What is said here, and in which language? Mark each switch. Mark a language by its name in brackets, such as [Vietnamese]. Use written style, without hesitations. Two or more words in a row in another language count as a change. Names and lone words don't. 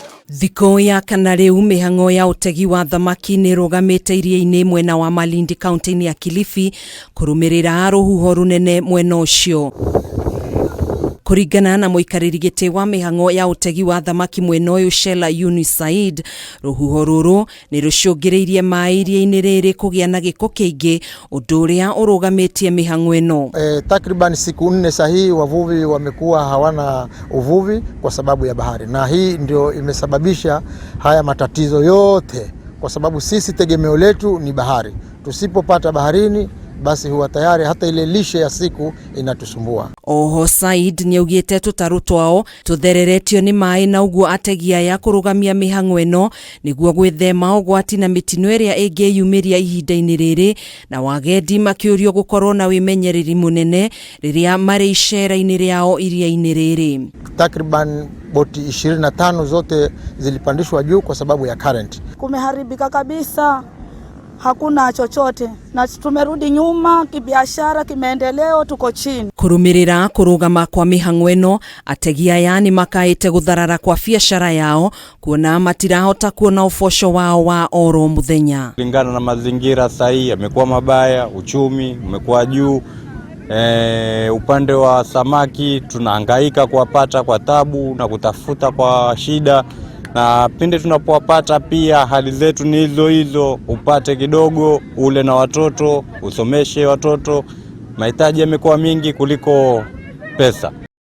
[Kikuyu] Thiko ya kana riu mihango ya utegi wa thamaki ni rugamite iria-ini mwena wa Malindi kaunti-ini ya Kilifi kurumirira ruhuho runene mwena ucio. Kuringana na muikariri giti wa mihango ya utegi wa thamaki mwena uyu Shela Yunus Said, ruhuho ruru ni rucungiriirie mai iria-ini riri kugia na giko kiingi undu uria urugamitie mihango ino. [Swahili] Takriban siku 4 sahihi wavuvi wamekuwa hawana uvuvi kwa sababu ya bahari, na hii ndio imesababisha haya matatizo yote, kwa sababu sisi tegemeo letu ni bahari. Tusipopata baharini basi huwa tayari hata ile lishe ya siku inatusumbua. Oho [Kikuyu] Said ni augite tutaru twao tuthereretio ni mai na uguo ategia ya kurugamia mihango ino niguo gwithema ugwati na mitino iria ingiyumiria ihinda-ini riri, na wagendi makiurio gukorwo na wimenyereri munene riria mari icera-ini riao iria-ini riri. [Swahili] Takriban boti 25 zote zilipandishwa juu kwa sababu ya current. Kumeharibika kabisa. Hakuna chochote na tumerudi nyuma kibiashara, kimaendeleo tuko chini. [Kikuyu] Kurumirira kurugama kwa mihango ino, ategia yani makaite gutharara kwa biashara yao kuona matirahota kuona ufosho wao wa oro muthenya. [Swahili] Kulingana na mazingira sahihi yamekuwa mabaya, uchumi umekuwa juu. Upande wa samaki tunahangaika kuwapata kwa tabu na kutafuta kwa shida, na pindi tunapowapata pia hali zetu ni hizo, upate kidogo ule na watoto, usomeshe watoto, mahitaji yamekuwa mingi kuliko pesa.